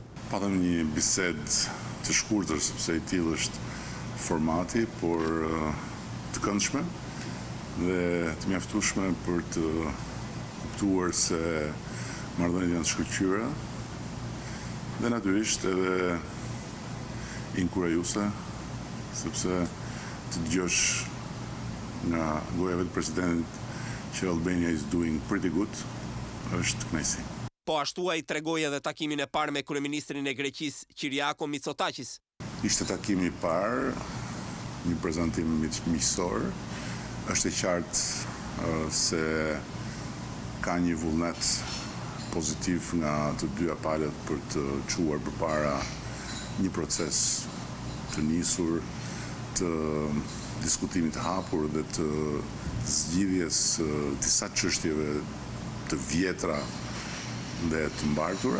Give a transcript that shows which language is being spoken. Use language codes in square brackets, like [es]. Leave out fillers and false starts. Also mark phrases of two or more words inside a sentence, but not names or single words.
[sq] Patëm një bisedë të shkurtër, sepse i tillë është formati, por të këndshme dhe të mjaftueshme për të kuptuar se marrëdhëniet janë të shkëlqyera dhe natyrisht edhe inkurajuese, sepse të dëgjosh nga goja vetë presidentit që [en] Albania is doing pretty good, [sq] është kënaqësi. Po ashtu ai tregoi edhe takimin e parë me kryeministrin e Greqisë Kyriako Mitsotakis. Ishte takimi i parë, një prezantim miqësor. Është e qartë se ka një vullnet pozitiv nga të dyja palët për të çuar përpara një proces të nisur, të diskutimit të hapur dhe të zgjidhjes disa çështjeve të vjetra dhe të mbartura.